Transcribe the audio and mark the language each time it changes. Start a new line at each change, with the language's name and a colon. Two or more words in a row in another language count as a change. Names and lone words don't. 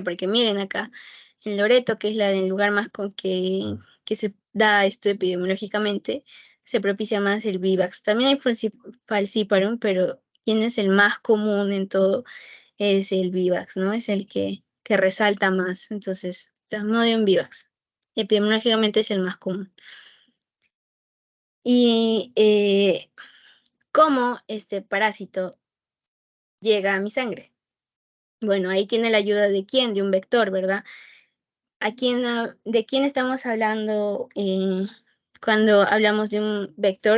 Spanish: Porque miren acá, en Loreto, que es el lugar más con que se da esto epidemiológicamente, se propicia más el Vivax. También hay Falciparum, pero quien es el más común en todo es el Vivax, ¿no? Es el que resalta más. Entonces, Plasmodium vivax. Epidemiológicamente es el más común. Y ¿cómo este parásito llega a mi sangre? Bueno, ahí tiene la ayuda de quién, de un vector, ¿verdad? ¿De quién estamos hablando cuando hablamos de un vector?